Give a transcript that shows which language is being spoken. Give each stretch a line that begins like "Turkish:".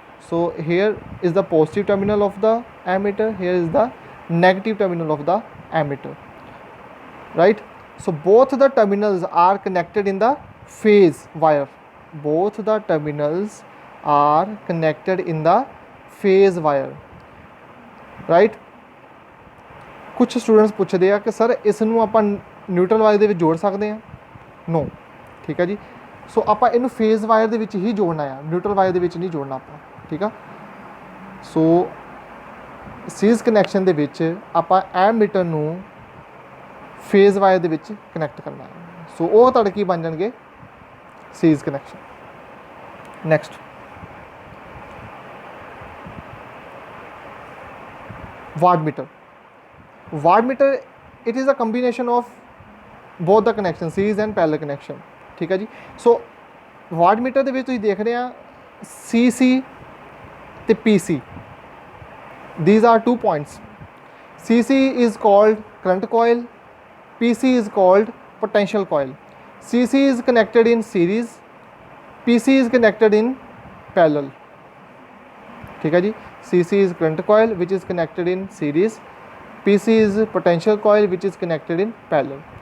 English: So here is the positive terminal of the ammeter, here is the negative terminal of the ammeter, right? So both the terminals are connected in the phase wire, both the terminals are connected in the phase wire, right?
Punjabi: ਕੁਛ students ਪੁੱਛਦੇ ਆ ਕਿ sir ਇਸ ਨੂੰ ਆਪਾਂ neutral wire ਦੇ ਵਿੱਚ ਜੋੜ ਸਕਦੇ ਹਾਂ?
English: no,
Punjabi: ਠੀਕ ਹੈ ਜੀ। ਸੋ ਆਪਾਂ ਇਹਨੂੰ ਫੇਜ਼ ਵਾਇਰ ਦੇ ਵਿੱਚ ਹੀ ਜੋੜਨਾ ਆ, ਨਿਊਟਰਲ ਵਾਇਰ ਦੇ ਵਿੱਚ ਨਹੀਂ ਜੋੜਨਾ ਆਪਾਂ, ਠੀਕ ਆ। ਸੋ ਸੀਰੀਜ਼ ਕਨੈਕਸ਼ਨ ਦੇ ਵਿੱਚ ਆਪਾਂ ਐਮੀਟਰ ਨੂੰ ਫੇਜ਼ ਵਾਇਰ ਦੇ ਵਿੱਚ ਕਨੈਕਟ ਕਰਨਾ ਹੈ। ਸੋ ਉਹ ਤੁਹਾਡੇ ਕੀ ਬਣ ਜਾਣਗੇ? Series connection. Next, ਵਾਟਮੀਟਰ।
English: wattmeter, it is a combination of both the connection, series and parallel connection,
Hindi: ठीक है जी।
Punjabi: सो वाटमीटर ਦੇ ਵਿੱਚ ਤੁਸੀਂ ਦੇਖ ਰਹੇ ਆ CC ਤੇ PC,
English: these are 2 points. CC is called current coil, PC is called potential coil. CC is connected in series, PC is connected in parallel,
Hindi: ठीक है जी।
English: CC is current coil which is connected in series, PC is potential coil which is connected in parallel.